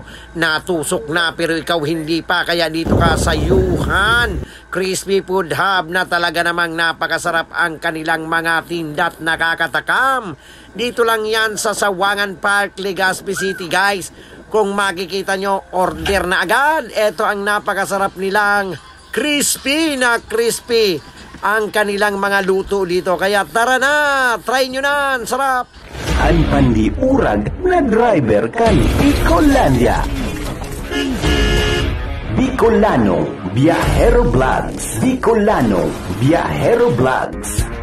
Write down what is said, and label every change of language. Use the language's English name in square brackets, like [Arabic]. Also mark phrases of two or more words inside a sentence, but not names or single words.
[Filipino] Natusok na pero ikaw hindi pa. Kaya dito ka sa Johan Crispy Food Hub na talaga namang napakasarap ang kanilang mga tinda't nakakatakam. Dito lang yan sa Sawangan Park, Legazpi City guys. Kung makikita nyo, order na agad. Ito ang napakasarap nilang crispy na crispy ang kanilang mga luto dito. Kaya tara na, try nyo na, sarap. [Bikol] Ang pandiurag na driver kan Bicolandia. Bicolano Viajero Vlogs. Bicolano Viajero Vlogs.